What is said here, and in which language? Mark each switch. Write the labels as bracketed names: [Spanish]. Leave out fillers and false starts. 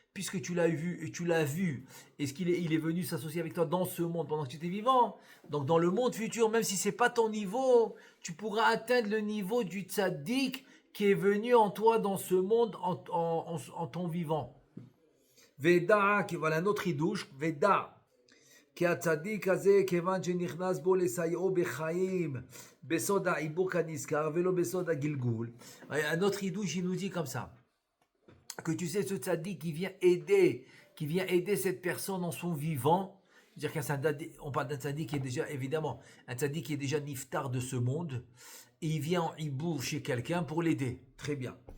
[French] Puisque tu l'as vu et tu l'as vu, est-ce il est venu s'associer avec toi dans ce monde pendant que tu étais vivant? Donc dans le monde futur, même si c'est pas ton niveau, tu pourras atteindre le niveau du tzaddik qui est venu en toi dans ce monde en ton vivant. Veda, voilà un autre idouche, Veda. [Hebrew] כי הצדיק הזה, כיוון שנכנס בו לסייעו בחיים, בסוד העיבור כנזכר, ולא בסוד הגלגול. [French] Un autre idouche, il nous dit comme ça, que tu sais, ce tzaddik qui vient aider cette personne en son vivant, c'est-à-dire qu'un tzaddik, on parle d'un tzaddik qui est déjà, évidemment, un tzaddik qui est déjà niftar de ce monde, et il vient en hibour chez quelqu'un pour l'aider. Très bien.